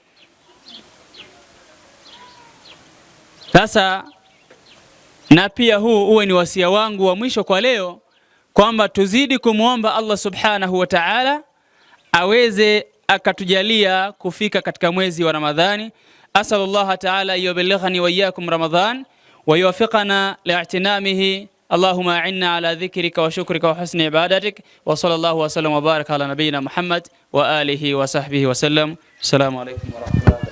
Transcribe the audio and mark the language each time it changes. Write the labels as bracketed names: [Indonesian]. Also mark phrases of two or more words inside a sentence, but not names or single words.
[Swahili] Sasa na pia huu uwe ni wasia wangu wa mwisho kwa leo, kwamba tuzidi kumuomba Allah [Arabic] سبحانه وتعالى [Swahili] aweze akatujalia kufika katika mwezi wa Ramadhani. [Arabic] عسى الله تعالى يبلغنا وإياكم رمضان ويوفقنا لاغتنامه. اللهم أعنا على ذكرك وشكرك وحسن عبادتك وصلى الله وسلم وبارك على نبينا محمد وآله وصحبه وسلم. السلام عليكم ورحمة الله